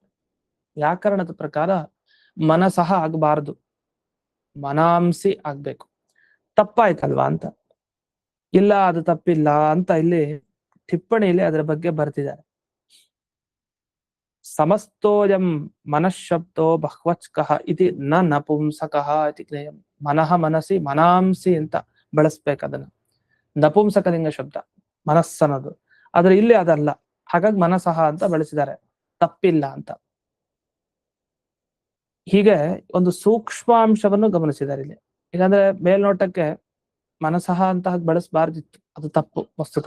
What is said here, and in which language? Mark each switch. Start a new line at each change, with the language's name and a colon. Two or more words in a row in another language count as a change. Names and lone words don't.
Kannada: ವ್ಯಾಕರಣದ ಪ್ರಕಾರ ಮನಸಹ ಆಗಬಾರ್ದು, ಮನಾಂಸಿ ಆಗ್ಬೇಕು. ತಪ್ಪಾಯ್ತಲ್ವಾ ಅಂತ. ಇಲ್ಲ, ಅದು ತಪ್ಪಿಲ್ಲ ಅಂತ ಇಲ್ಲಿ ಟಿಪ್ಪಣಿಯಲ್ಲಿ ಅದರ ಬಗ್ಗೆ ಬರ್ತಿದ್ದಾರೆ.
Sanskrit: ಸಮಸ್ತೋಯಂ ಮನಃಶಬ್ದೋ ಬಹ್ವಚ್ಕಃ ಇತಿ ನ ನಪುಂಸಕಃ ಇತಿ ಜ್ಞೇಯಂ. ಮನಃ ಮನಸಿ ಮನಾಂಸಿ
Kannada: ಅಂತ ಬಳಸ್ಬೇಕು ಅದನ್ನ. ನಪುಂಸಕಲಿಂಗ ಶಬ್ದ ಮನಸ್ಸನ್ನೋದು, ಆದ್ರೆ ಇಲ್ಲಿ ಅದಲ್ಲ. ಹಾಗಾಗಿ ಮನಸಹ ಅಂತ ಬಳಸಿದ್ದಾರೆ, ತಪ್ಪಿಲ್ಲ ಅಂತ. ಹೀಗೆ ಒಂದು ಸೂಕ್ಷ್ಮಾಂಶವನ್ನು ಗಮನಿಸಿದ್ದಾರೆ ಇಲ್ಲಿ. ಇಲ್ಲಾಂದ್ರೆ ಮೇಲ್ನೋಟಕ್ಕೆ ಮನಸಹ ಅಂತ ಬಳಸಬಾರ್ದಿತ್ತು, ಅದು ತಪ್ಪು ವಸ್ತುತಃ.